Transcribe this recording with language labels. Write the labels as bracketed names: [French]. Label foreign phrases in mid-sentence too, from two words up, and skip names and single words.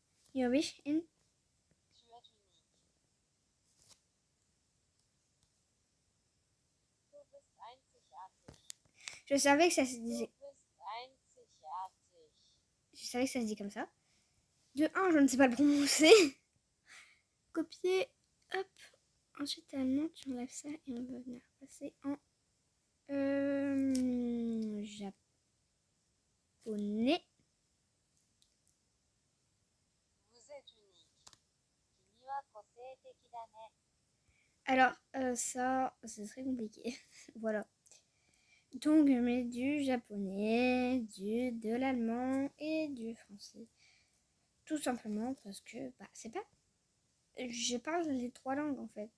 [French] You wish in. Tu es unique. [German] Du bist einzigartig. [French] Je savais que ça se [German] Du [French] disait. [German] bist einzigartig. [French] Je savais que ça se dit comme ça. De 1, je ne sais pas le prononcer. Copier. Hop. Ensuite, allemand, tu enlèves ça et on va venir passer en japonais. Vous êtes unique. [Japanese] 君は個性的だね。 [French] Alors, ça, c'est très compliqué. Voilà. Donc, je mets du japonais, de l'allemand et du français. Tout simplement parce que, c'est pas... Je parle les 3 langues, en fait.